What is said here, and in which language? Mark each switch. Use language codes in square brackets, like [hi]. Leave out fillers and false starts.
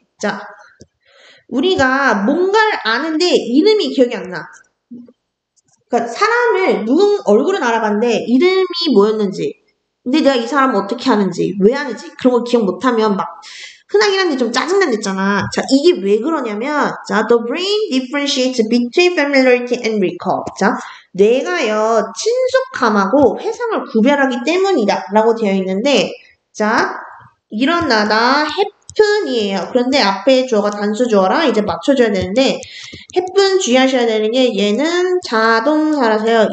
[ko] 자, 우리가 뭔가를 아는데 이름이 기억이 안 나. 그러니까 사람을 누군 얼굴은 알아봤는데 이름이 뭐였는지 근데 내가 이 사람을 어떻게 하는지, 왜 하는지, 그런 걸 기억 못하면 막, 흔하긴 한데 좀 짜증난댔잖아. [en] 자, [ko] 이게 왜 그러냐면, [en] 자, the brain differentiates between familiarity and recall. [ko] 자, 뇌가요, 친숙함하고 회상을 구별하기 때문이다. 라고 되어 있는데, 자, 일어나다 happen이에요. 그런데 앞에 주어가 단수 주어라 이제 맞춰줘야 되는데, happen 주의하셔야 되는 게 얘는 자동사라서요.